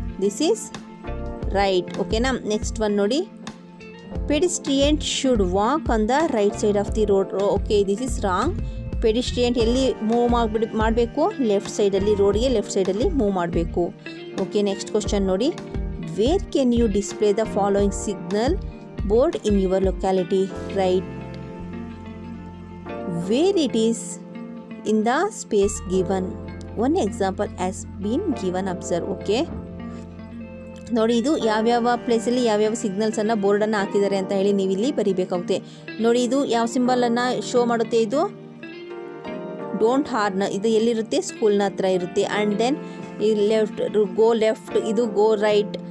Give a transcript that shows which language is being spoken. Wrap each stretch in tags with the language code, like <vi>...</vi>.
<en>This is right. ಓಕೆನಾ. Next one ನೋಡಿ, pedestrian should walk on the right side of the road. Okay, this is wrong.</en> <kn>ಪೆಡಿಸ್ಟ್ರಿಯನ್ ಎಲ್ಲಿ move ಮಾಡಬೇಕು? Left ಸೈಡಲ್ಲಿ, ರೋಡ್ಗೆ left ಸೈಡಲ್ಲಿ ಮೂವ್ ಮಾಡಬೇಕು.</kn> <en>Okay, next question ನೋಡಿ, where can you display the following signal board in your locality? Right. Where it is in the space given. One example has been given, observe. Okay,</en> <kn>ನೋಡಿ ಇದು ಯಾವ್ಯಾವ ಪ್ಲೇಸಲ್ಲಿ ಯಾವ್ಯಾವ ಸಿಗ್ನಲ್ಸನ್ನು ಬೋರ್ಡನ್ನು ಹಾಕಿದ್ದಾರೆ ಅಂತ ಹೇಳಿ ನೀವು ಇಲ್ಲಿ ಬರೀಬೇಕಾಗುತ್ತೆ. ನೋಡಿ ಇದು ಯಾವ ಸಿಂಬಲನ್ನು ಶೋ ಮಾಡುತ್ತೆ, ಇದು ಡೋಂಟ್ ಹಾರ್ನ್, ಇದು ಎಲ್ಲಿರುತ್ತೆ, ಸ್ಕೂಲ್ನ ಹತ್ರ ಇರುತ್ತೆ.</kn> <en>And then ಈ left ಇದು go right.</en>